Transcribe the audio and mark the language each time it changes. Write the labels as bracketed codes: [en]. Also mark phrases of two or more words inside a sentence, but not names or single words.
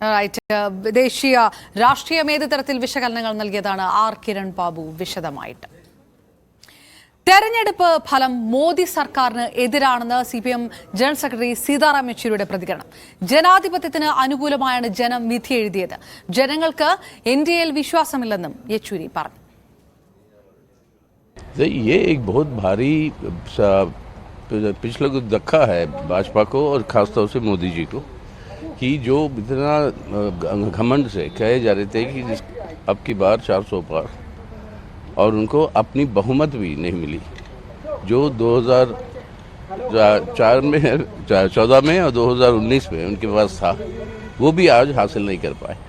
[ml] ദേശീയ രാഷ്ട്രീയം ഏത് തരത്തിൽ വിശകലനങ്ങൾ നൽകിയതാണ് R കിരൺ ബാബു വിശദമായിട്ട്. തെരഞ്ഞെടുപ്പ് ഫലം മോദി സർക്കാരിന് എതിരാണെന്ന് CPM ജനറൽ സെക്രട്ടറി സീതാറാം യെച്ചൂരിയുടെ പ്രതികരണം. ജനാധിപത്യത്തിന് അനുകൂലമായാണ് ജനം വിധി എഴുതിയത്. ജനങ്ങൾക്ക് NDAയിൽ വിശ്വാസമില്ലെന്നും യെച്ചൂരി പറഞ്ഞു. [hi] ये एक बहुत भारी पिछले कुछ धक्का है भाजपा को और खासतौर से मोदी जी को, कि जो इतना घमंड से कहे जा रहे थे कि अब की बार 400 पार, और उनको अपनी बहुमत भी नहीं मिली जो 2004 में 14 में और 2019 में उनके पास था, वो भी आज हासिल नहीं कर पाए.